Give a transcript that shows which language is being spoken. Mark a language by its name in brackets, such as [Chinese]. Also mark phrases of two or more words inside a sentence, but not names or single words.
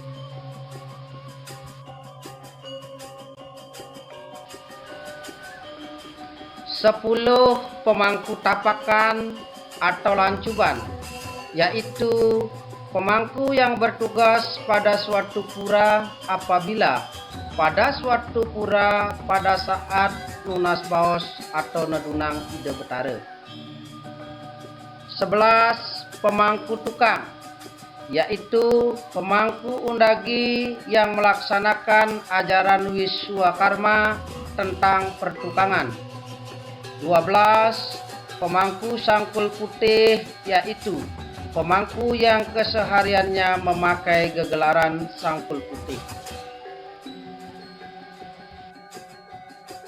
[Indonesian] 10. Pemangku tapakan atau lancuban, yaitu pemangku yang bertugas pada suatu pura apabila pada suatu pura pada saat [Balinese] lunas baos [Indonesian] atau [Balinese] nedunang ide betara. [Indonesian] 11. Pemangku tukang, yaitu pemangku undagi yang melaksanakan ajaran Wiswakarma tentang pertukangan. 12. Pemangku sangkul putih, yaitu pemangku yang kesehariannya memakai gegelaran sangkul putih.